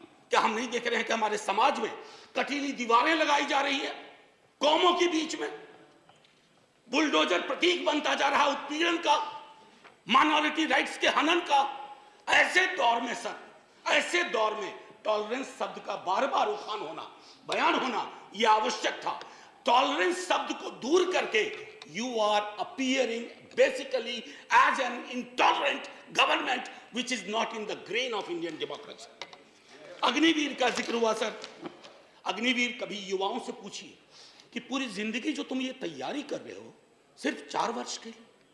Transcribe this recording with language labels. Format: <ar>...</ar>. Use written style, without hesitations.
<hi>क्या हम नहीं देख रहे हैं कि हमारे समाज में कटीली दीवारें लगाई जा रही है, कौमों के बीच में बुलडोजर प्रतीक बनता जा रहा उत्पीड़न का, माइनॉरिटी राइट्स के हनन का। ऐसे दौर में सर, ऐसे दौर में टॉलरेंस शब्द का बार बार उठान होना, बयान होना यह आवश्यक था। टॉलरेंस शब्द को दूर करके</hi> <en>you are appearing basically as an intolerant government which is not in the grain of Indian democracy.</en> <hi>Agniveer का जिक्र हुआ सर। अग्निवीर, कभी युवाओं से पूछिए कि पूरी जिंदगी जो तुम ये तैयारी कर रहे हो सिर्फ 4 वर्ष के लिए।</hi>